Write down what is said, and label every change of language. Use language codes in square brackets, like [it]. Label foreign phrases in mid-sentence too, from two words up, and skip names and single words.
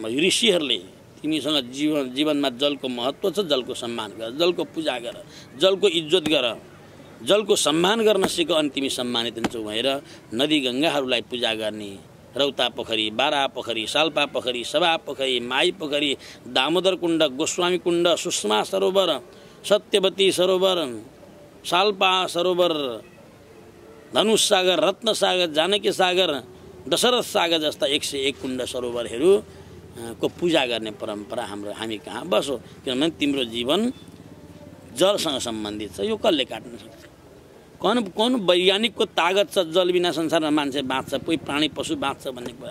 [ne] ऋषिहरूले तिमीसँग जीवनमा जलको महत्त्व छ, जलको सम्मान गर, जलको पूजा गर, जलको इज्जत गर, जलको सम्मान गर्न सिक अनि तिमी सम्मानित हुन्छौ भनेर नदी गङ्गाहरूलाई पूजा गर्ने। रौता पोखरी, बारा पोखरी, साल्पा पोखरी, सभा पोखरी, माई पोखरी, दामोदर कुण्ड, गोस्वामी कुण्ड, सुषमा सरोवर, सत्यवती सरोवर, साल्पा सरोवर, धनुष सागर, रत्न सागर, जानकी सागर, दशरथ सागर जस्ता 101 कुण्ड सरोवरहरू को पूजा गर्ने परम्परा हामी कहाँ बसो। किनभने तिम्रो जीवन जलसँग सम्बन्धित छ, यो कसले काट्न सक्छ? कौन वैज्ञानिकको तागत छ जल बिना संसारमा मान्छे बाँच्छ, कोही प्राणी पशु बाँच्छ भन्ने कुरा?